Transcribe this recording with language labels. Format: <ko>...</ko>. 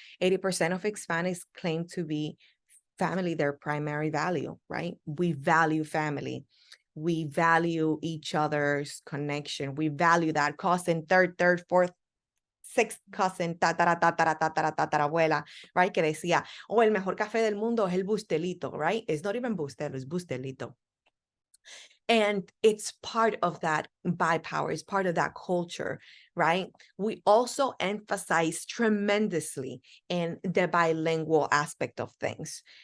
<en>80% of Hispanics claim to be family their primary value, right? We value family. We value each other's connection. We value that cousin, third, fourth, sixth cousin, tatarabuela, right?</en> <es>Que decía, oh, el mejor café del mundo es el Bustelito, right?</es> <en>It's not even Bustelo, it's Bustelito. And it's part of that power, it's part of that culture, right? We also emphasize tremendously in the bilingual aspect of things.</en>